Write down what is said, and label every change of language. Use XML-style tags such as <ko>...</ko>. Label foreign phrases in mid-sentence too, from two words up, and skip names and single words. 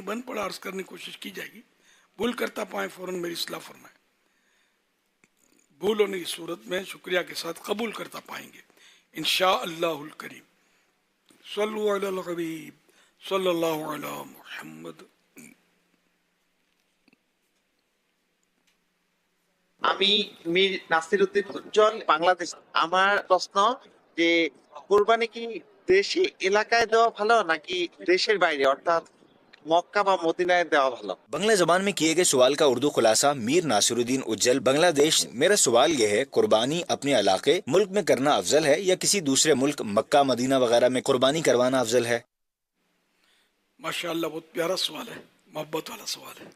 <ur>بن پڑا عرض کرنے کی کوشش کی جائے گی. بھول کرتا پائیں فوراً میری اصلاح فرمائیں. بھول ہونے کی صورت میں شکریہ کے ساتھ قبول کرتا پائیں گے</ur> <ar>انشاءاللہ الکریم. صلو علی الحبیب صلی اللہ علی محمد.</ar> <bn>আমি মীর নাসির উদ্দিন উজ্জ্বল বাংলাদেশ. আমার প্রশ্ন যে কুরবানি কি দেশি এলাকায় দেওয়া ভালো নাকি দেশের বাইরে অর্থাৎ মক্কা বা মদিনায় দেওয়া ভালো?</bn> <ur>بنگلہ زبان میں کیے گئے سوال کا اردو خلاصہ. میر ناصر الدین اجل بنگلہ دیش. میرا سوال یہ ہے قربانی اپنے علاقے ملک میں کرنا افضل ہے یا کسی دوسرے ملک مکہ مدینہ وغیرہ میں قربانی کروانا افضل ہے؟ ماشاءاللہ بہت پیارا سوال ہے. محبت والا سوال ہے.</ur>